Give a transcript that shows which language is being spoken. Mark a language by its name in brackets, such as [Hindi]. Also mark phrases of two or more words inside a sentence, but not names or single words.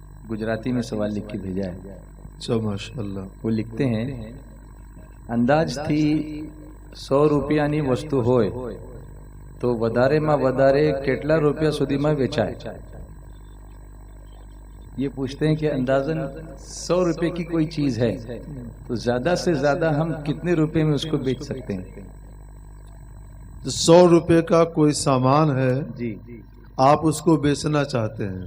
[Urdu] گجراتی میں سوال لکھ کے بھیجا ہے. اچھا ماشاء اللہ. وہ لکھتے ہیں [Gujarati] અંદાજથી 100 રૂપિયાની વસ્તુ હોય તો વધારેમાં વધારે કેટલા રૂપિયા સુધીમાં વેચાય? [Urdu] یہ پوچھتے ہیں کہ اندازاً 100 روپے کی کوئی چیز ہے تو زیادہ سے زیادہ ہم کتنے روپے میں اس کو بیچ سکتے ہیں؟ 100 روپے کا کوئی سامان ہے جی آپ اس کو بیچنا چاہتے ہیں.